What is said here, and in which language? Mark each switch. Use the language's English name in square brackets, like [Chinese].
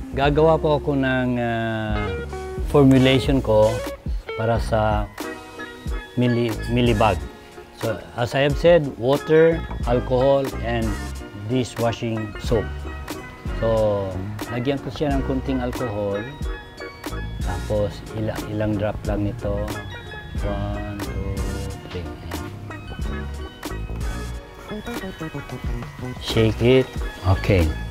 [Filipino] Gagawa po ako ng formulation ko para sa mealybug. [English] So, as I have said, water, alcohol, and dishwashing soap. [Filipino] So, lagyan ko siya ng kunting alcohol. Tapos, ilang drop lang nito. 1, 2, 3. [English] Shake it. Okay.